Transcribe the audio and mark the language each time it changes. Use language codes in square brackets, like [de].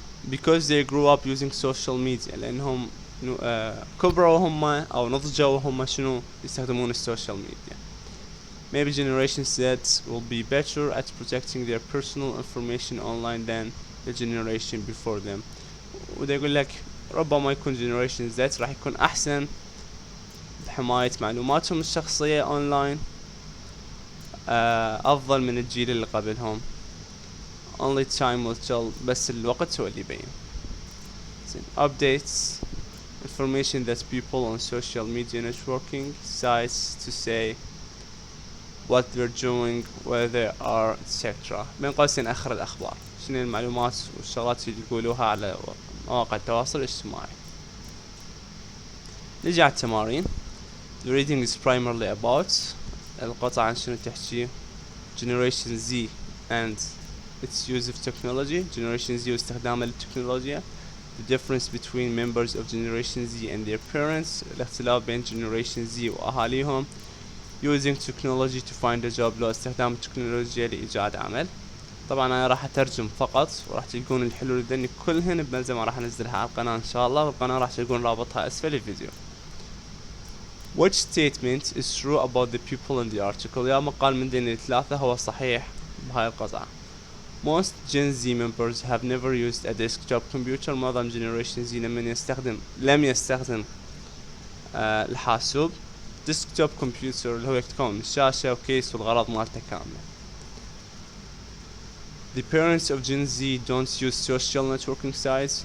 [en] Because they grew up using social media، [ar] لأنهم كبروا هم أو نضجوا هم شنو يستخدمون السوشيال ميديا. [en] Maybe Generation Z will be better at protecting their personal information online than the generation before them. [ar] وده يقول لك ربما يكون Generation Z راح يكون أحسن بحماية معلوماتهم الشخصية أونلاين أفضل من الجيل اللي قبلهم. [en] Only time will tell، [ar] بس الوقت هو اللي يبين. [en] Updates information that people on social media networking sites to say what they're doing, where they are, etc. [ar] بين قوسين آخر الأخبار، شنو المعلومات والشغلات اللي يقولوها على مواقع التواصل الاجتماعي. نجي على التمارين. [en] The reading is primarily about [ar] القطعة عن شنو تحكي [en] Generation Z and its use of technology. [ar] Generation Z واستخدامها للتكنولوجيا. [en] The difference between members of Generation Z and their parents، [ar] الاختلاف بين Generation Z وأهاليهم. [en] Using technology to find a job، [ar] لو استخدام التكنولوجيا لإيجاد عمل. طبعا أنا راح أترجم فقط، وراح تلقون الحلول ذني كلهن بملزمة راح أنزلها على القناة إن شاء الله، والقناة راح تلقون رابطها أسفل الفيديو. [en] Which statement is true about the people in the article؟ [ar] يا مقال من ذني الثلاثة هو صحيح بهاي القطعة. [en] Most Gen Z members have never used a desktop computer. [ar] معظم Generation Z لم يستخدم الحاسوب. desktop computer اللي هو يكون الشاشة وكيس والغرض مالته كاملة. [en] The parents of Gen Z don't use social networking sites.